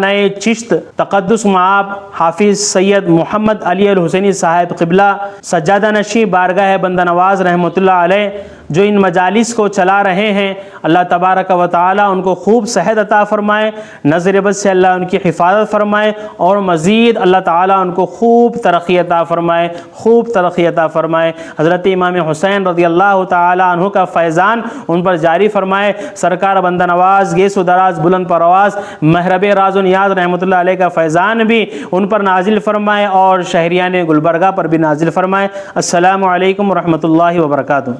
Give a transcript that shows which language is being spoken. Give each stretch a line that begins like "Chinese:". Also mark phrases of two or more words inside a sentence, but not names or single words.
Urdu: چشت تقدس معاب حافظ سید محمد علی الحسینی صاحب قبلہ سجادہ نشیں بارگاہ بندہ نواز
Arabic: رحمۃ اللہ علیہ
Urdu: جو ان مجالس کو چلا رہے ہیں،
Arabic: اللہ تبارک و تعالی
Urdu: ان کو خوب صحت عطا فرمائے، نظر بد سے اللہ ان کی حفاظت فرمائے، اور مزید اللہ تعالی ان کو خوب ترقی عطا فرمائے، خوب ترقی عطا فرمائے۔ حضرت امام حسین
Arabic: رضی اللہ تعالی عنہ
Urdu: کا فیضان ان پر جاری فرمائے۔ سرکار بندہ نواز گیس و دراز بلند پرواز محرب راز و نیاز
Arabic: رحمۃ اللہ علیہ
Urdu: کا فیضان بھی ان پر نازل فرمائے، اور شہریان گلبرگہ پر بھی نازل فرمائے۔
Arabic: السلام علیکم ورحمۃ اللہ وبرکاتہ۔